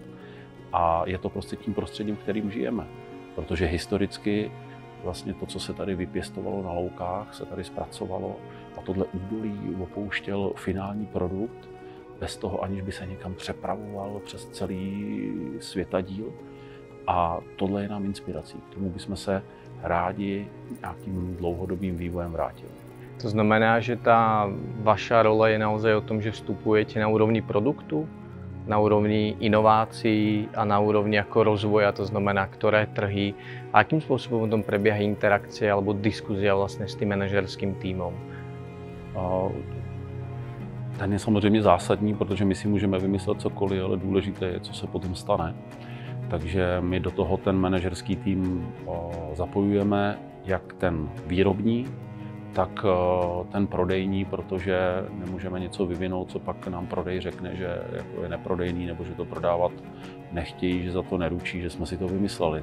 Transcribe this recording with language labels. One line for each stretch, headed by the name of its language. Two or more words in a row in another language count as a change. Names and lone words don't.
Czech: A je to prostě tím prostředím, v kterým žijeme. Protože historicky vlastně to, co se tady vypěstovalo na loukách, se tady zpracovalo a tohle údolí opouštěl finální produkt bez toho, aniž by se někam přepravoval přes celý světadíl. A tohle je nám inspirací. K tomu bychom se rádi nějakým dlouhodobým vývojem vrátili.
Slovak: To znamená, že tá vaša rola je naozaj o tom, že vstupujete na úrovni produktu, na úrovni inovácií a na úrovni ako rozvoja, to znamená, ktoré trhy a akým spôsobom tam prebieha interakcia alebo diskuzia vlastne s tým manažerským týmom?
Czech: Ten je samozřejmě zásadní, protože my si můžeme vymyslet cokoliv, ale důležité je, co se potom stane. Takže my do toho ten manažerský tým zapojujeme jak ten výrobní, tak ten prodejní, protože nemůžeme něco vyvinout, co pak nám prodej řekne, že jako je neprodejný nebo že to prodávat nechtějí, že za to neručí, že jsme si to vymysleli.